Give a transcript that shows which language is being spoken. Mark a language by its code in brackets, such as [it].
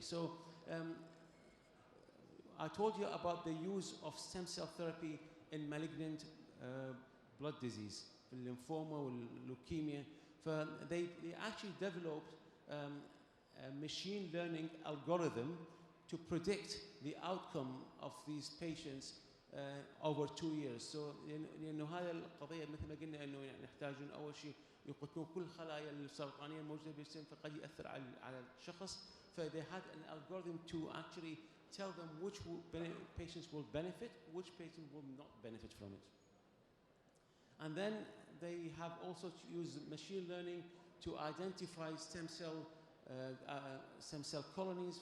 [en] So I told you about the use of stem cell therapy in malignant blood disease, lymphoma or leukemia. They actually developed a machine learning algorithm to predict the outcome of these patients over 2 years. [ar] So لأنه هذا القضية مثل ما قلنا إنه يحتاجون أول شيء يقتلون كل الخلايا السرطانية الموجودة بالجسم، فقد يأثر على الشخص. [en] So they had an algorithm to actually tell them which patients will benefit, which patients will not benefit from it. And then they have also used machine learning to identify stem cell colonies.